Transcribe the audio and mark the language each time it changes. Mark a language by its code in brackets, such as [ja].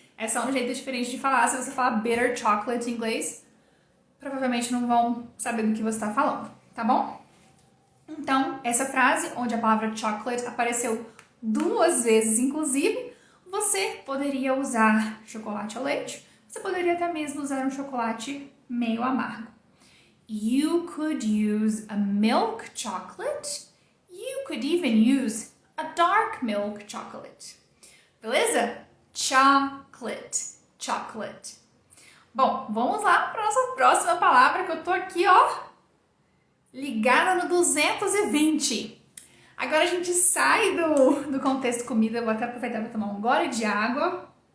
[pt] É só um jeito diferente de falar. Se você falar bitter chocolate em inglês, provavelmente não vão saber do que você está falando, tá bom? Então, essa frase, onde a palavra chocolate apareceu 2 vezes, inclusive, você poderia usar chocolate ao leite, você poderia até mesmo usar um chocolate meio amargo. [en] You could use a milk chocolate. You could even use a dark milk chocolate. [pt] Beleza? Chocolate, chocolate. Bom, vamos lá para nossa próxima palavra, que eu tô aqui, ó, ligada no 220. Agora a gente sai do contexto comida. Eu vou até aproveitar para tomar um gole de água.